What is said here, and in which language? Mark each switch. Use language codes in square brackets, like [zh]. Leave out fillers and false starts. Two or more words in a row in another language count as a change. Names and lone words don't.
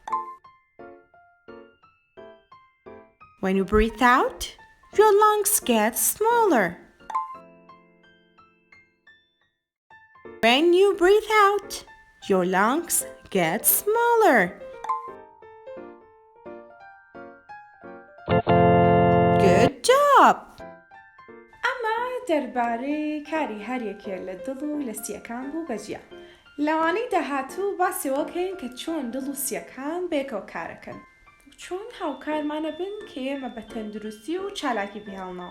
[en] When you breathe out, your lungs get smaller. When you breathe out, your lungs get smaller. Good job! [ckb] ئەمە دەربارەی کاری هەریەکێ لە دڵ و لە سیەکان بوو بەجیا. لەوانەی داهاتوو باسی وەکەین کە چۆن دڵ و سیەکان بێکەوە کارەکەن. چۆن هاوکارمانە بن کە ئێمە بە تەندروستی و چالاکی بهێڵنەوە.